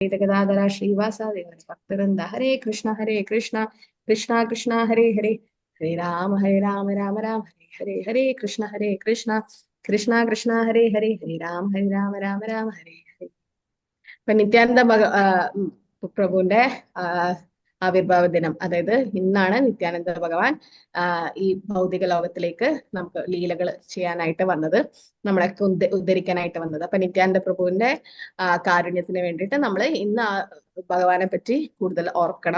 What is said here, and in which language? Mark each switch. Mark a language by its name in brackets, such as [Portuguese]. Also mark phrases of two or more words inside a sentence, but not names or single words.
[Sanskrit] गदाधरा श्रीवासादि भक्तवृंद हरे कृष्ण कृष्ण कृष्ण हरे हरे हरे राम राम राम हरे हरे हरे कृष्ण कृष्ण कृष्ण हरे राम राम हरे हरे. [Malayalam] ഇപ്പൊ നിത്യാനന്ദ പ്രഭുവിന്റെ ആ, ആവിർഭാവ ദിനം, അതായത് ഇന്നാണ് നിത്യാനന്ദ ഭഗവാൻ ഈ ഭൗതിക ലോകത്തിലേക്ക് നമുക്ക് ലീലകൾ ചെയ്യാനായിട്ട് വന്നത്, നമ്മളൊക്കെ ഉദ്ധരിക്കാനായിട്ട് വന്നത്. അപ്പൊ നിത്യാനന്ദ പ്രഭുവിന്റെ കാരുണ്യത്തിന് വേണ്ടിയിട്ട് നമ്മൾ ഇന്ന് ഭഗവാനെ പറ്റി കൂടുതൽ ഓർക്കണം.